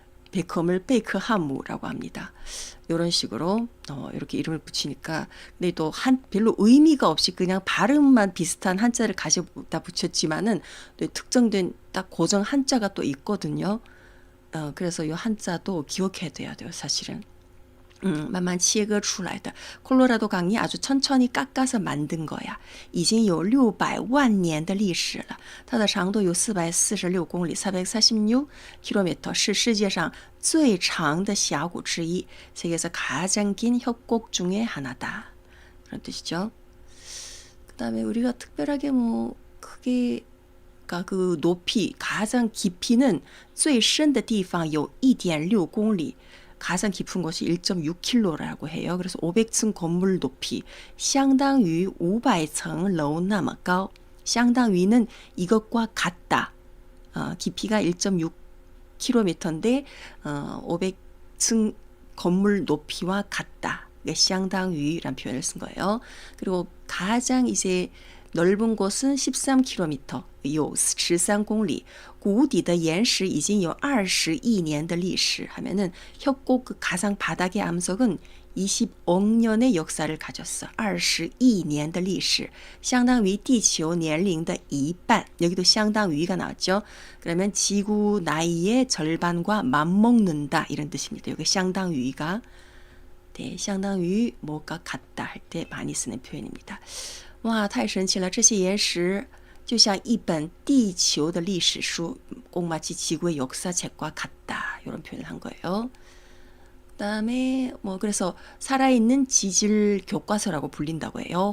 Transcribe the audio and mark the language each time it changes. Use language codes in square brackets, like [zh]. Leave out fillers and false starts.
[ko] 베컴을 베이크하무라고 합니다. 이런 식으로 이렇게 이름을 붙이니까 근데 또 별로 의미가 없이 그냥 발음만 비슷한 한자를 가져다 붙였지만은 또 특정된 딱 고정 한자가 또 있거든요. 그래서 이 한자도 기억해야 돼요, 사실은. [zh] 慢慢切割出来的 [ko] 콜로라도 강이 아주 천천히 깎아서 만든 거야. [zh] 已经有600万年的历史了. 它的长度有446公里 446km 是世界上最长的峡谷之一 [ko] 세계에서 가장 긴 협곡 중에 하나다. 그런 뜻이죠. 그 다음에 우리가 특별하게 뭐 크게 그 높이 가장 깊이는 [zh] 最深的地方有 1.6公里 [ko] 가장 깊은 곳이 1.6km라고 해요. 그래서 500층 건물 높이 [zh] 相当于500层楼那么高 [ko] 相当于는 이것과 같다. 깊이가 1.6 500km인데 500층 건물 높이와 같다. 相当于라는 표현을 쓴 거예요. 그리고 가장 이제 넓은 곳은 13km, [zh] 有13公里. 谷底的岩石已经有22年的历史 [ko] 하면은 협곡 그 가상 바닥의 암석은 20억 년의 역사를 가졌어. [zh] 22年的历史相当于地球年龄的一半. [ko] 여기도 相当于가 나왔죠. 그러면 지구 나이의 절반과 맞먹는다 이런 뜻입니다. 여기 相当于가 네, 相当于 뭐가 같다 할 때 많이 쓰는 표현입니다. [zh] 哇，太神奇了！这些岩石就像一本地球的历史书， [ko] 꼭 마치 지구의 역사책과 같다. 이런 표현을 한 거예요. 그다음에 그래서 살아있는 지질 교과서라고 불린다고 해요.